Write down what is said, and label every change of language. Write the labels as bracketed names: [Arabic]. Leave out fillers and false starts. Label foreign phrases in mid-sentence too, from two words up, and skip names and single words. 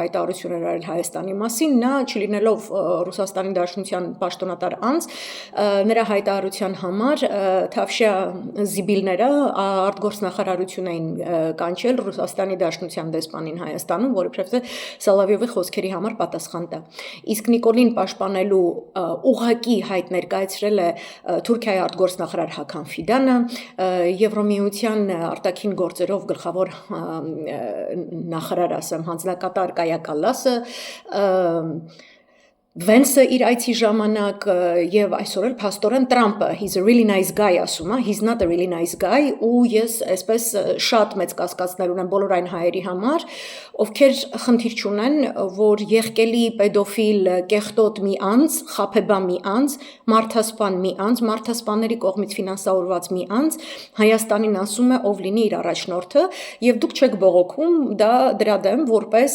[Armenian] հայտարարություն էր արել Հայաստանի մասին, նա չլինելով Ռուսաստանի Դաշնության պաշտոնատար անձ, նրա հայտարարության համար Թավշյա զիբիլները արտգործնախարարություն էին կանչել Ռուսաստանի Դաշնության դեսպանին Հայաստանում, որ իբրև թե Սոլովյովի խոսքերի համար պատասխան տա։ Իսկ Նիկոլին պաշտպանելու ուղղակի հայտ ներկայացրել է Թուրքիայի արտգործնախարար Հական Ֆիդանը, Եվրոմիության արտաքին գործերով գլխավոր նախարար ասեմ, հանձնակատար Կայա Կալլասը, Վենսը իր այցի ժամանակ և այսօր էլ փաստորեն Տրամպը, [English] he's a really nice guy [Armenian] ասում է, [English] he's not a really nice guy [Armenian] ու ես այսպես շատ մեծ կասկածներ ունեմ բոլոր այն հայերի համար, ովքեր խնդիր չունեն, որ եղկելի պեդոֆիլ կեղտոտ մի անձ, խաբեբան մի անձ, մարդասպան մի անձ, մարդասպանների կողմից ֆինանսավորված մի անձ Հայաստանին ասում է ով լինի իր առաջնորդը և դուք չեք բողոքում դրա դեմ, որպես